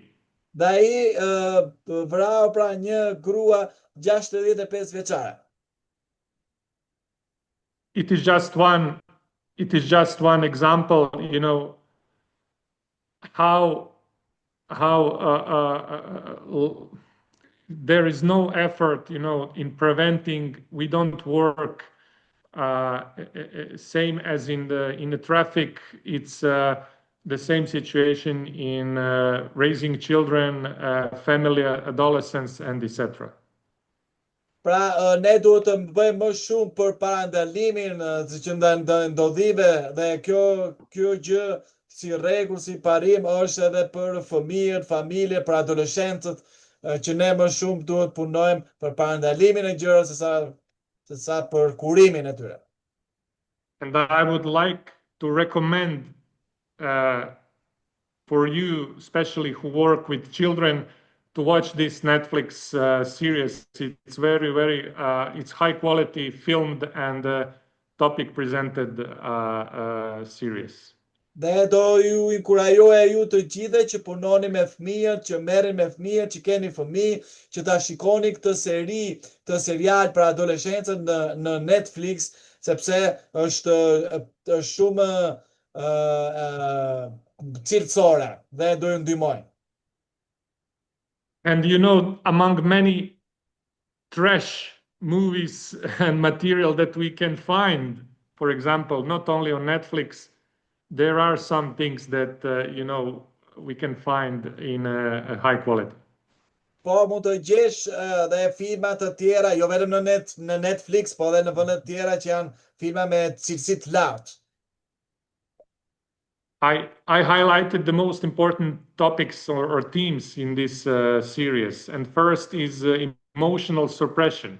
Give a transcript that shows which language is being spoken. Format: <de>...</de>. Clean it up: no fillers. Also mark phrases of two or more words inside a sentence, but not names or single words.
<sq>Dhe ai vrau pra një grua 65 vjeçare.</sq> <en>It is just one example, you know, how there is no effort, you know, in preventing. We don't work same as in the traffic. It's the same situation in raising children, family, adolescents, and etc.</en> <sq>Pra ne duhet të bëjmë më shumë për parandalimin që ndodhive dhe kjo gjë si rregull, si parim është edhe për fëmijët, familje, për adoleshentët, që ne më shumë duhet punojmë për parandalimin e gjërave se sa për kurimin e tyre.</sq> <en>And I would like to recommend for you, especially who work with children, to watch this Netflix series. It's very, it's high quality filmed and topic presented series.</en> <sq>Dhe do ju inkurajoja ju të gjithë që punoni me fëmijët, që merreni me fëmijët, që keni fëmijë, që ta shikoni këtë serial për adoleshencët në Netflix, sepse është shumë cilësore dhe do ju ndihmojnë.</sq> <en>And you know, among many trash movies and material that we can find, for example, not only on Netflix, there are some things that you know, we can find in a high quality.</en> <sq>Po mund të gjesh dhe filma të tjera, jo vetëm në Netflix, po edhe në vende të tjera që janë filma me cilësi të lartë.</sq> <en>I highlighted the most important topics or themes in this series, and first is emotional suppression.</en>